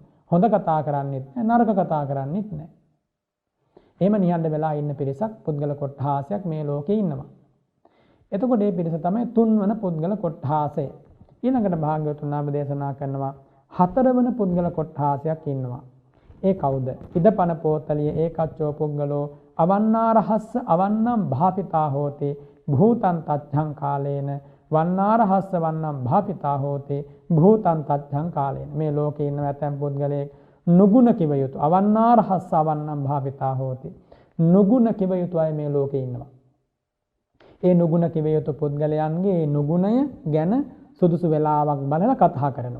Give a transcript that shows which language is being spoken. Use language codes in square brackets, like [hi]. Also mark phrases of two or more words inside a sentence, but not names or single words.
[si] හොඳ කතා කරන්නේත් නැහැ, නරක කතා කරන්නේත් නැහැ. එහෙම නිහඬ වෙලා ඉන්න පිරිසක් පුද්ගල කොට්ඨාසයක් මේ ලෝකේ ඉන්නවා. එතකොට මේ පිරිස තමයි තුන්වන පුද්ගල කොට්ඨාසය. ඊළඟට භාග්‍යවතුන් වහන්සේ දේශනා කරනවා හතරවන පුද්ගල කොට්ඨාසයක් ඉන්නවා. ඒ කවුද? [pi] ඉදපන පෝතලියේ ඒකච්චෝ පුද්ගලෝ අවන්නාරහස්ස අවන්නම් භාපිතා හෝති භූතං තච්ඡං කාලේන වන්නාරහස්ස වන්නම් භාපිතා හෝති භූතං තච්ඡං කාලේන. [si] මේ ලෝකේ ඉන්න ඇතැම් පුද්ගලයෙක් නුගුණ කිව යුතු [pi] අවන්නාරහස්ස අවන්නම් භාපිතා හෝති. [si] නුගුණ කිව යුතු අය මේ ලෝකේ ඉන්නවා. ඒ නුගුණ කිව යුතු පුද්ගලයන්ගේ නුගුණය ගැන සුදුසු වෙලාවක් බලලා කතා කරනවා.